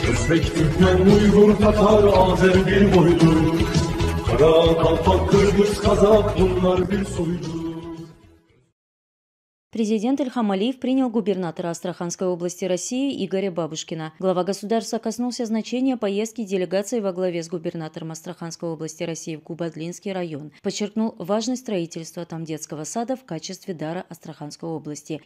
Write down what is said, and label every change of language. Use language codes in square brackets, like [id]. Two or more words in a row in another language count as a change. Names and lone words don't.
[tr] Özbek, Türkmen, Uygur, Tatar, Azer bir boylu. Kara, Kalpak, Kırgız, Kazak bunlar bir soylu. [ru] Президент Ильхам Алиев принял губернатора Астраханской области России Игоря Бабушкина. Глава государства коснулся значения поездки делегации во главе с губернатором Астраханской области России в Губадлинский район. Подчеркнул важность строительства там детского сада в качестве дара Астраханской области.